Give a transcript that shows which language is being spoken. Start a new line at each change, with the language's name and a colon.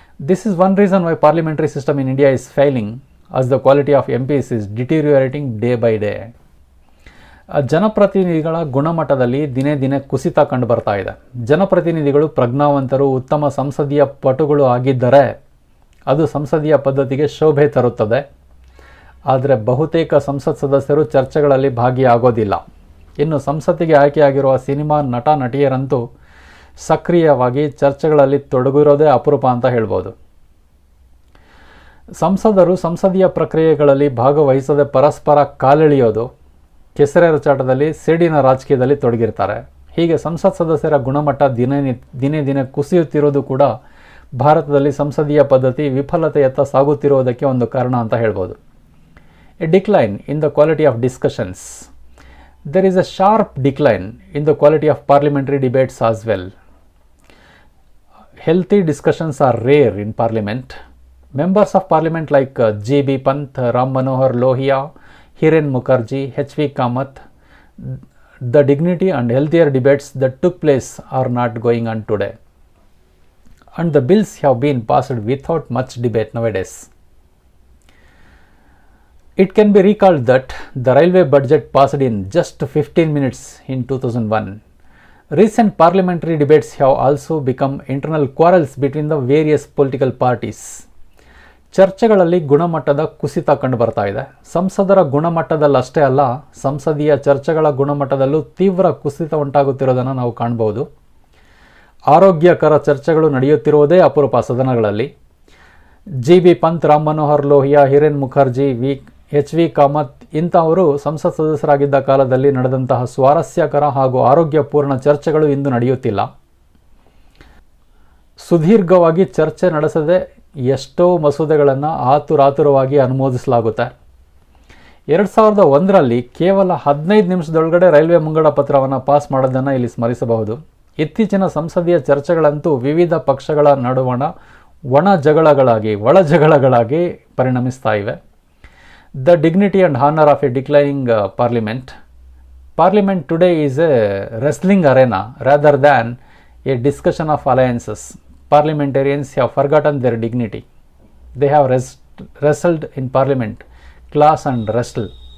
English: This is one reason why parliamentary system in India is failing, as the quality of MPs is deteriorating day by day.
Kannada: ಜನಪ್ರತಿನಿಧಿಗಳ ಗುಣಮಟ್ಟದಲ್ಲಿ ದಿನೇ ದಿನೇ ಕುಸಿತ ಕಂಡು ಬರ್ತಾ ಇದೆ. ಜನಪ್ರತಿನಿಧಿಗಳು ಪ್ರಜ್ಞಾವಂತರು, ಉತ್ತಮ ಸಂಸದೀಯ ಪಟುಗಳು ಆಗಿದ್ದರೆ ಅದು ಸಂಸದೀಯ ಪದ್ಧತಿಗೆ ಶೋಭೆ ತರುತ್ತದೆ. ಆದರೆ ಬಹುತೇಕ ಸಂಸತ್ ಸದಸ್ಯರು ಚರ್ಚೆಗಳಲ್ಲಿ ಭಾಗಿಯಾಗೋದಿಲ್ಲ. ಇನ್ನು ಸಂಸತ್ತಿಗೆ ಆಯ್ಕೆಯಾಗಿರುವ ಸಿನಿಮಾ ನಟ ನಟಿಯರಂತೂ ಸಕ್ರಿಯವಾಗಿ ಚರ್ಚೆಗಳಲ್ಲಿ ತೊಡಗಿರೋದೇ ಅಪರೂಪ ಅಂತ ಹೇಳ್ಬೋದು. ಸಂಸದರು ಸಂಸದೀಯ ಪ್ರಕ್ರಿಯೆಗಳಲ್ಲಿ ಭಾಗವಹಿಸದೆ ಪರಸ್ಪರ ಕಾಲೆಳೆಯೋದು, ಕೆಸರೆರಚಾಟದಲ್ಲಿ, ಸೇಡಿನ ರಾಜಕೀಯದಲ್ಲಿ ತೊಡಗಿರ್ತಾರೆ. ಹೀಗೆ ಸಂಸತ್ ಸದಸ್ಯರ ಗುಣಮಟ್ಟ ದಿನೇ ದಿನೇ ಕುಸಿಯುತ್ತಿರೋದು ಕೂಡ ಭಾರತದಲ್ಲಿ ಸಂಸದೀಯ ಪದ್ಧತಿ ವಿಫಲತೆಯತ್ತ ಸಾಗುತ್ತಿರುವುದಕ್ಕೆ ಒಂದು ಕಾರಣ ಅಂತ ಹೇಳ್ಬೋದು.
English: A decline in the quality of discussions. There is a sharp decline in the quality of parliamentary debates as well. Healthy discussions are rare in parliament. Members of parliament like G.B. Pant, Ram Manohar Lohia, Hiren Mukherjee, H.V. Kamath, the dignity and healthier debates that took place are not going on today. And the bills have been passed without much debate nowadays. It can be recalled that the railway budget passed in just 15 minutes in 2001. Recent parliamentary debates have also become internal quarrels between the various political parties.
Kannada: ಚರ್ಚೆಗಳಲ್ಲಿ ಗುಣಮಟ್ಟದ ಕುಸಿತ ಕಂಡು ಬರ್ತಾ ಇದೆ. ಸಂಸದರ ಗುಣಮಟ್ಟದಲ್ಲಷ್ಟೇ ಅಲ್ಲ, ಸಂಸದೀಯ ಚರ್ಚೆಗಳ ಗುಣಮಟ್ಟದಲ್ಲೂ ತೀವ್ರ ಕುಸಿತ ಉಂಟಾಗುತ್ತಿರೋದನ್ನು ನಾವು ಕಾಣಬಹುದು. ಆರೋಗ್ಯಕರ ಚರ್ಚೆಗಳು ನಡೆಯುತ್ತಿರುವುದೇ ಅಪರೂಪ ಸದನಗಳಲ್ಲಿ. G.B. ಪಂತ್, ರಾಮ್ ಮನೋಹರ್ ಲೋಹಿಯಾ, ಹಿರೇನ್ ಮುಖರ್ಜಿ, H.V. ಕಾಮತ್ ಇಂಥವರು ಸಂಸತ್ ಸದಸ್ಯರಾಗಿದ್ದ ಕಾಲದಲ್ಲಿ ನಡೆದಂತಹ ಸ್ವಾರಸ್ಯಕರ ಹಾಗೂ ಆರೋಗ್ಯಪೂರ್ಣ ಚರ್ಚೆಗಳು ಇಂದು ನಡೆಯುತ್ತಿಲ್ಲ. ಸುದೀರ್ಘವಾಗಿ ಚರ್ಚೆ ನಡೆಸದೆ ಎಷ್ಟೋ ಮಸೂದೆಗಳನ್ನು ಆತುರಾತುರವಾಗಿ ಅನುಮೋದಿಸಲಾಗುತ್ತೆ. 2001ರಲ್ಲಿ ಕೇವಲ 15 ನಿಮಿಷದೊಳಗಡೆ ರೈಲ್ವೆ ಮುಂಗಡ ಪತ್ರವನ್ನು ಪಾಸ್ ಮಾಡೋದನ್ನು ಇಲ್ಲಿ ಸ್ಮರಿಸಬಹುದು. ಇತ್ತೀಚಿನ ಸಂಸದೀಯ ಚರ್ಚೆಗಳಂತೂ ವಿವಿಧ ಪಕ್ಷಗಳ ನಡುವಣ ಒಳ ಜಗಳಗಳಾಗಿ ಪರಿಣಮಿಸ್ತಾ ಇವೆ.
English: The dignity and honor of a declining parliament. Parliament today is a wrestling arena rather than a discussion of alliances. Parliamentarians have forgotten their dignity. They have wrestled in parliament, class and wrestle.